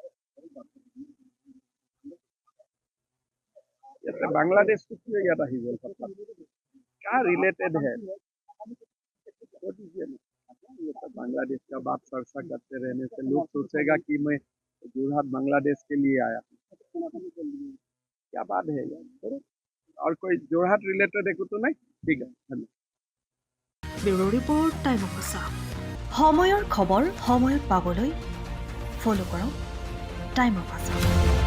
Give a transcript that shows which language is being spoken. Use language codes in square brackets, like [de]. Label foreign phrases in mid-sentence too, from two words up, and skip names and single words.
[hi] जैसे बांग्लादेश को क्यों याद ही क्या रिलेटेड है, ये तो बांग्लादेश का बात चर्चा करते रहने से लोग सोचेगा कि मैं जोरहाट बांग्लादेश के लिए आया। क्या बात है यार, और कोई जोरहाट रिलेटेड है तो नहीं। ठीक है, धन्यवाद। [en] Bureau report Time of Assam. [as] সময়ৰ খবৰ সময়ত পাবলৈ ফলো কৰক টাইম অফ আছাম।